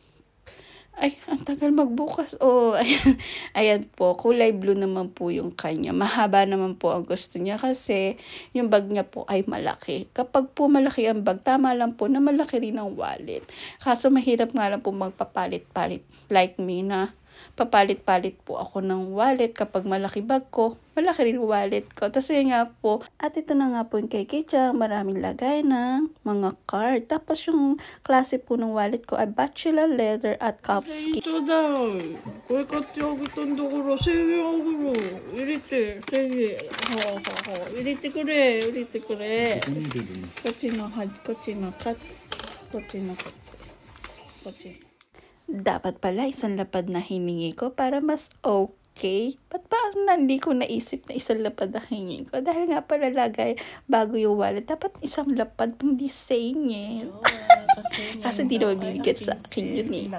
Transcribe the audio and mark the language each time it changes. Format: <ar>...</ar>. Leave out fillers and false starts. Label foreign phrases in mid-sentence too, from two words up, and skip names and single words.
<tl>Ay, ang tagal magbukas. Oh, ayan. Ayan po, kulay blue naman po yung kanya. Mahaba naman po ang gusto niya kasi yung bag niya po ay malaki. Kapag po malaki ang bag, tama lang po na malaki rin ang wallet. Kaso mahirap nga lang po magpapalit-palit</tl> <en>like me</en> <tl>na papalit-palit po ako ng wallet kapag malaki bag ko, malaki rin wallet ko. Tapos yun nga po, at ito na nga po yung kay Kichang, maraming lagay ng mga card. Tapos yung klase po ng wallet ko ay bachelor leather at calfskin.</tl> <ja>本当だ。これ買ってあげたんだから1000円あげろ。入れて、1000円。はあはあはあ。入れてくれ、入れてくれ。こっちの、こっちの、こっちの、こっち。</ja> <tl>Dapat pala isang lapad na hiningi ko para mas okay. Ba't ba hindi ko naisip na isang lapad na hiningi ko? Dahil nga pala lagay bago yung wallet. Dapat isang lapad, hindi singit. Kasi hindi naman bibigyan sa akin yun eh.</tl>